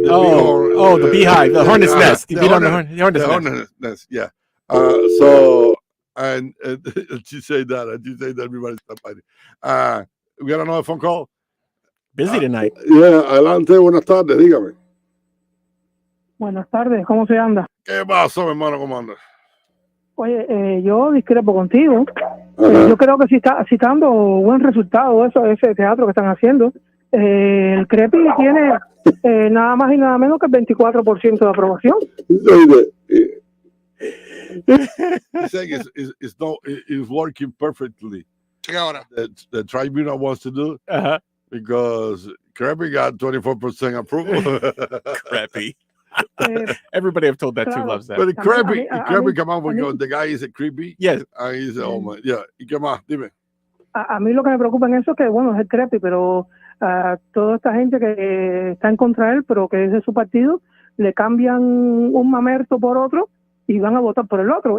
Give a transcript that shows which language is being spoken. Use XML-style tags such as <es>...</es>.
<en>the beehive, the hornet's nest. The hornet's nest. Yeah. So and she said that everybody's fighting. We got another phone call. Busy tonight.</en> <es>Yeah, adelante, buenas tardes, dígame. Buenas tardes, ¿cómo se anda? ¿Qué pasó, mi hermano? ¿Cómo andas? Oye, yo discrepo contigo. Yo creo que sí está dando buen resultado ese teatro que están haciendo. El Creepy tiene nada más y nada menos que el 24% de aprobación.</es> <en>It's working perfectly.</en> <es>Ahora.</es> <en>The tribunal wants to do because Creepy got 24% approval. Creepy. Everybody I've told that to loves that. But Creepy come out because the guy is a creepy. Yes. And he's oh my, yeah.</en> <es>¿Y qué más? Dime. A mí lo que me preocupa en eso es que, bueno, es el Creepy, pero toda esta gente que está en contra de él, pero que es de su partido, le cambian un mamerto por otro y van a votar por el otro.</es>